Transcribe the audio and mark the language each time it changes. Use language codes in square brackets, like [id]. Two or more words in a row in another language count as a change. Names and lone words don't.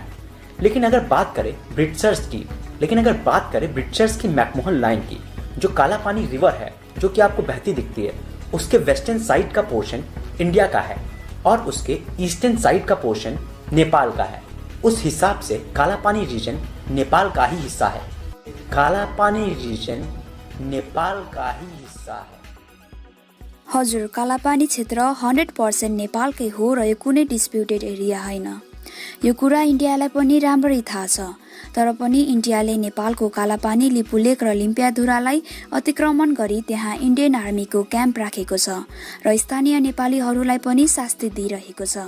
[hi] लेकिन अगर बात करें ब्रिटिशर्स की मैकमोहन लाइन की, जो काला पानी रिवर है जो कि आपको बहती दिखती है, उसके [en] western side [hi] का पोर्शन इंडिया का है और उसके [en] eastern side [hi] का पोर्शन नेपाल का है। उस हिसाब से काला पानी रीजन नेपाल का ही हिस्सा है। कालापानी रिजन नेपाल का ही हिस्सा है। [ne] हजुर, कालापानी क्षेत्र 100% नेपालकै हो र यो कुनै [en] disputed area [ne] होइन। यो कुरा इन्डियालाई पनि राम्ररी थाहा छ, तर पनि इन्डियाले नेपालको कालापानी लिपुलेक र लिम्पियाधुरालाई अतिक्रमण गरी त्यहाँ [en] Indian armyको [ne] क्याम्प राखेको छ र स्थानीय नेपालीहरूलाई पनि शास्ति दिइरहेको छ।